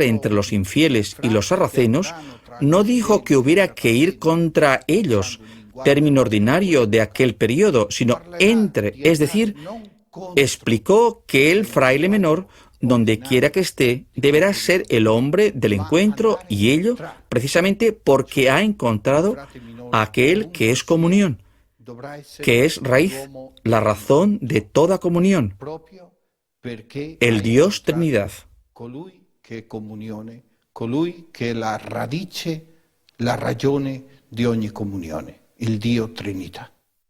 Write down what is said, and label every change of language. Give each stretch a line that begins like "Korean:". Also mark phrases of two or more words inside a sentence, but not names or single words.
Spanish: entre los infieles y los sarracenos, no dijo que hubiera que ir contra ellos, término ordinario de aquel periodo, sino entre, es decir, explicó que el fraile menor, donde quiera que esté, deberá ser el hombre del encuentro, y ello precisamente porque ha encontrado a aquel que es comunión, que es raíz, la razón de toda comunión, el Dios Trinidad.
Italian: Colui che è comunione, colui che è la radice, la ragione di ogni comunione, il Dio Trinità.